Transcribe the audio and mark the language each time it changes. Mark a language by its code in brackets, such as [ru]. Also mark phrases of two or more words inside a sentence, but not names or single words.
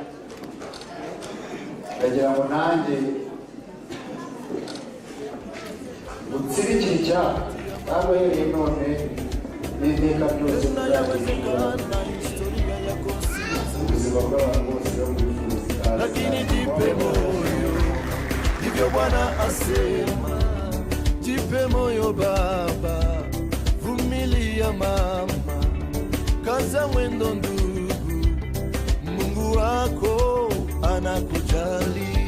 [rw] ndagira ngo nanjye utsirikire icyaha kandi uhereye none n'iteka ryose muzagenda ubuzima bw'abantu bose bo muri Fuzi [sw] lakini jipe moyo, ndivyo Bwana asema. Jipe moyo baba, vumilia mama, kaza mwendo ndugu, Mungu wako anakujali.